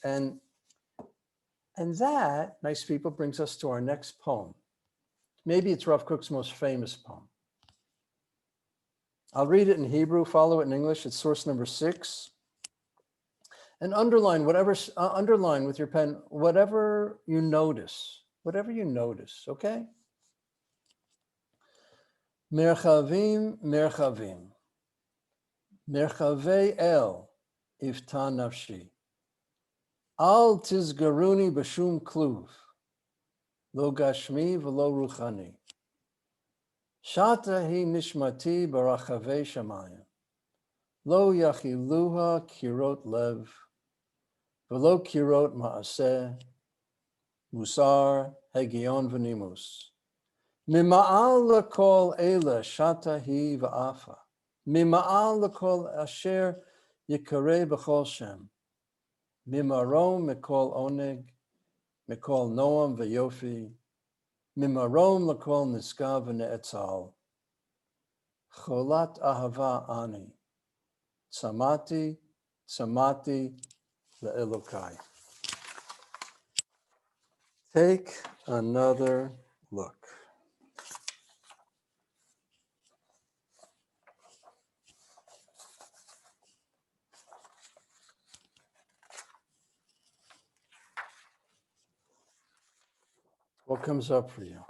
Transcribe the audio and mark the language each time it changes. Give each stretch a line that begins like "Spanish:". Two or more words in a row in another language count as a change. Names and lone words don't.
English: And that, nice people, brings us to our next poem. Maybe it's Rav Kook's most famous poem. I'll read it in Hebrew, follow it in English. It's source number 6. And underline underline with your pen, whatever you notice, okay?
Hebrew: מרחבים, מרחבים, מרחבי אל, יפתה נפשי. אל תסגרוני בשום כלוב, לא גשמי ולא רוחני. שטה היא נשמתי ברחבי שמים. לא יכילוה קירות לב, ולא קירות מעשה, מוסר, הגיון ונימוס. ממעל לכל אלה שטה היא ועפה. ממעל לכל אשר יקרא בכל שם. ממרום מכל עונג, מכל נועם ויופי. ממרום לכל נשגב ונאצל. חולת אהבה אני. צמאתי, צמאתי לאלוקי.
English: Take another look. What comes up for you?